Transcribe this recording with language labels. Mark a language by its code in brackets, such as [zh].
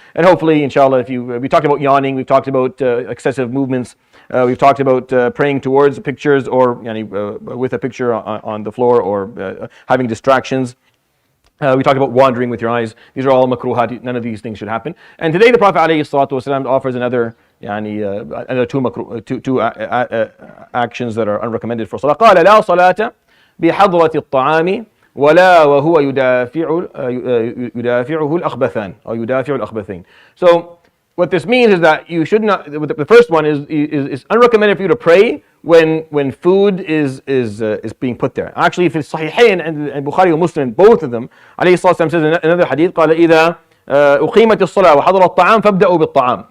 [en] And hopefully, inshallah, we talked about yawning, we've talked about excessive movements, we've talked about praying towards pictures or with a picture on the floor, or having distractions. We talked about wandering with your eyes. These are all makruhat. None of these things should happen. And today the Prophet ﷺ offers another two actions that are unrecommended for salah. [ar] قال لا صلاة بحضرة الطعام ولا وهو يدافعه الأخبثان or يدافع الأخبثين. [en] So what this means is that you should not. The first one is unrecommended for you to pray when food is being put there. Actually, if it's Sahihain and Bukhari and Muslim, both of them, [ar] عليه الصلاة والسلام [en] says in another hadith, [ar] قال إذا أقيمت الصلاة وحضر الطعام فابدؤوا بالطعام.